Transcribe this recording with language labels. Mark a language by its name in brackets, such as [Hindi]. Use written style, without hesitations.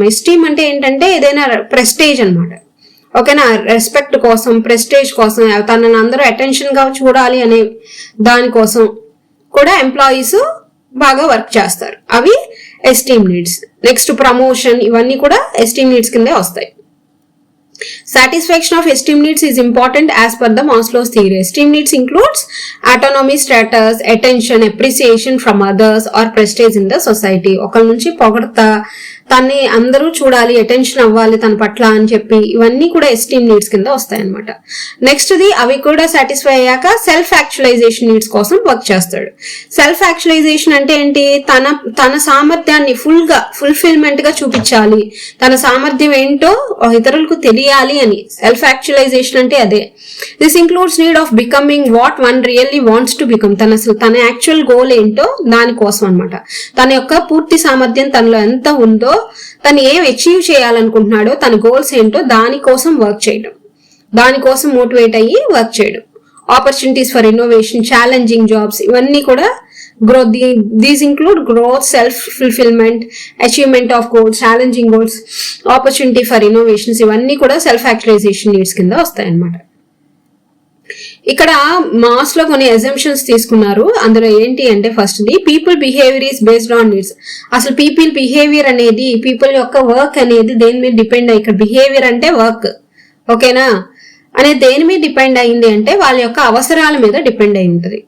[Telugu] Esteem అంటే ఏంటంటే ఏదైనా ప్రెస్టేజ్ అనమాట, ఓకేనా. రెస్పెక్ట్ కోసం, ప్రెస్టేజ్ కోసం, తనని అందరూ అటెన్షన్ గా చూడాలి అనే దానికోసం కూడా ఎంప్లాయీస్ బాగా వర్క్ చేస్తారు. అవి ఎస్టీమ్ నీడ్స్. నెక్స్ట్ ప్రమోషన్, ఇవన్నీ కూడా ఎస్టీమ్ నీడ్స్ కిందే వస్తాయి. [English] Satisfaction of esteem needs is important as per the Maslow's theory. Esteem needs includes autonomy, status, attention, appreciation from others or prestige in the society. [Telugu] ఒకరి నుంచి పొగడతా, తన్ని అందరూ చూడాలి, attention అవ్వాలి తన పట్ల అని చెప్పి, ఇవన్నీ కూడా ఎస్టీమ్ నీడ్స్ కింద వస్తాయి అనమాట. నెక్స్ట్ ది అవి కూడా సాటిస్ఫై అయ్యాక సెల్ఫ్ యాక్చువలైజేషన్ నీడ్స్ కోసం వర్క్ చేస్తాడు. సెల్ఫ్ యాక్చువలైజేషన్ అంటే ఏంటి, తన సామర్థ్యాన్ని ఫుల్ఫిల్మెంట్ గా చూపించాలి, తన సామర్థ్యం ఏంటో ఇతరులకు తెలియాలి అని. సెల్ఫ్ యాక్చువలైజేషన్ అంటే అదే. [English] This includes need of becoming what one really wants to become. [Telugu] తన యాక్చువల్ గోల్ ఏంటో దానికోసం అనమాట. తన యొక్క పూర్తి సామర్థ్యం తనలో ఎంత ఉందో, తను ఏం అచీవ్ చేయాలనుకుంటున్నాడో, తన గోల్స్ ఏంటో దానికోసం వర్క్ చేయడం, దానికోసం మోటివేట్ అయ్యి వర్క్ చేయడం. [English] opportunities for innovation, challenging jobs, [Telugu] ఇవన్నీ కూడా [English] growth. These include growth, self-fulfillment, achievement of goals, challenging goals, opportunity for innovations, [Telugu] ఇవన్నీ కూడా సెల్ఫ్ యాక్చువలైజేషన్ నీడ్స్ కింద వస్తాయి అన్నమాట. ఇక్కడ మాస్ లో కొన్ని అజంప్షన్స్ తీసుకున్నారు. అందులో ఏంటి అంటే [English] First the people behaviour is based on needs. [Telugu] అసలు పీపుల్ బిహేవియర్ అనేది, పీపుల్ యొక్క వర్క్ అనేది దేని మీద డిపెండ్ అయ్యి, ఇక్కడ బిహేవియర్ అంటే వర్క్, ఓకేనా, అనేది దేని మీద డిపెండ్ అయింది అంటే వాళ్ళ యొక్క అవసరాల మీద డిపెండ్ అయి ఉంటుంది.